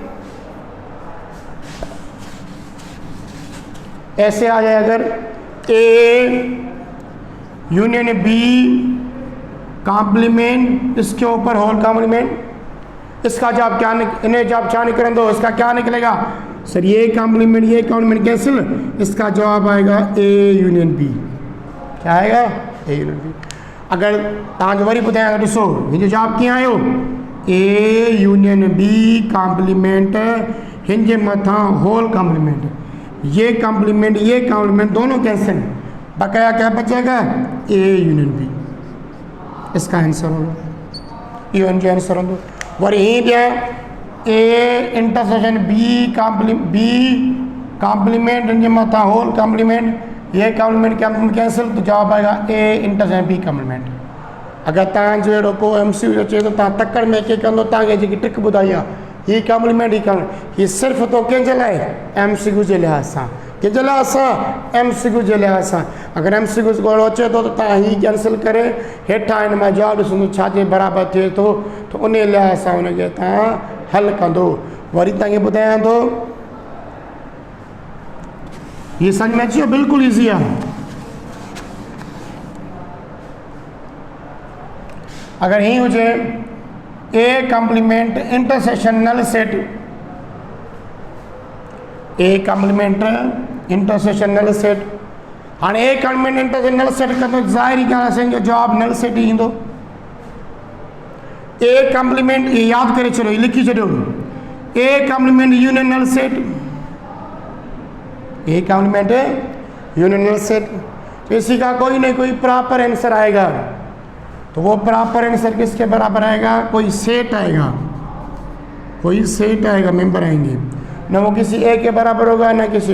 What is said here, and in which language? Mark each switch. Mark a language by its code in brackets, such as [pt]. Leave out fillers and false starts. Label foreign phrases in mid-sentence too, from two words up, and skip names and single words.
[ur] ایسے آ جائے، اگر [en] A union B complement, [ur] اس کے اوپر [en] whole complement, [ur] اس کا جواب کیا انہیں جواب کیا نکل دو، اس کا کیا نکلے گا? سر یہ کمپلیمنٹ کینسل، اس کا جواب آئے گا [en] A union B. [ur] کیا آئے گا? [en] A union B. [sd] अगर तव्हांजो वरी ॿुधायां, ॾिसो हिनजो जवाब कीअं आयो? [en] A union B complement, [sd] हिन जे मथां [en] whole complement, [ur] یہ کمپلیمنٹ دونوں کینسل، بقایا کیا بچے گا? [en] A union B. [ur] اس کا آنسر ہوگا, [sd] इहो हिन जो आंसर हूंदो। वरी हीअं ॾियां, [en] A intersection B complement, [sd] हिन जे मथां [en] whole complement, [ur] یہ کمپلیمنٹ کینسل، تو جواب آئے گا [en] A intersection B complement. [sd] अगर तव्हांजो अहिड़ो को एमसीक्यू अचे तो तव्हां तकड़ में के कंदो, तव्हांखे जेकी ट्रिक ॿुधाई आहे, ही कॉम्प्लीमेंट ही सिर्फ़ु तो कंहिंजे लाइ? एमसीक्यू जे लिहाज़ सां। कंहिंजे लाइ? असां एमसीक्यू जे लिहाज़ सां। अगर एमसीक्यू ॻोल्हो अचे थो त तव्हां ही कैंसिल करे हेठां हिन मां जवाबु ॾिसंदो छाजे बराबरि थिए थो, त उन लिहाज़ सां हुनखे तव्हां हल कंदो। वरी तव्हांखे ॿुधायां थो, [ur] یہ سمجھ میں [sd] अची वियो? बिल्कुलु ईज़ी आहे। अगर ही हुजे [en] A complement intersection null set, A complement intersection null set, [sd] हाँ [en] A complement intersection null set [sd] कंदो, ज़ाहिरी ॻाल्हि आहे असांजो जवाबु [en] null set [sd] ही ईंदो। ए कॉम्प्लीमेंट, ये यादि करे छॾियो, लिखी छॾियो, [en] A complement union null set, A complement union null set. [ur] تو اسی کا کوئی نہ کوئی [en] proper answer [ur] آئے گا، تو وہ [en] proper answer [ur] کس کے برابر آئے گا? کوئی سیٹ آئے گا، ممبر آئیں گے، نہ وہ کسی اے کے برابر ہوگا نہ کسی.